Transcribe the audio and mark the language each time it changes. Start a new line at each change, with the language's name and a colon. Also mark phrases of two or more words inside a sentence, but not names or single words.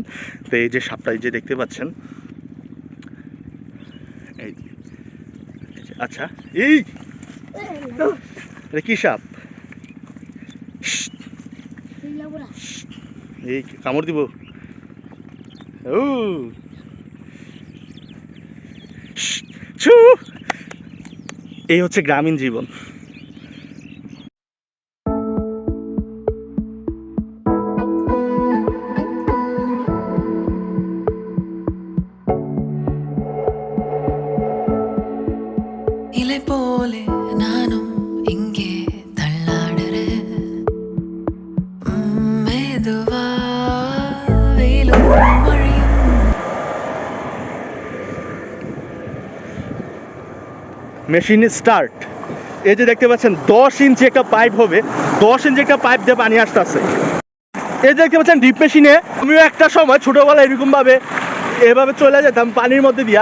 Bangla: তো এই যে সাপটা, এই যে দেখতে পাচ্ছেন, এই আচ্ছা, এটা কি সাপ? এই কামড় দিব। ও এই হচ্ছে গ্রামীণ জীবন। இலை போலே நானும் இங்கே தள்ளாடுறேன் மெதுவா வெயிலும் மழையும்
English: machine start.
Bangla: এই যে দেখতে পাচ্ছেন 10 ইঞ্চি একটা পাইপ হবে, 10 ইঞ্চি একটা পাইপ দিয়ে পানি আসতেছে। এই যে দেখতে পাচ্ছেন
English: deep machine,
Bangla: আমিও একটা সময় ছোটোবেলা এভাবে চলে যেতাম পানির মধ্যে দিয়া।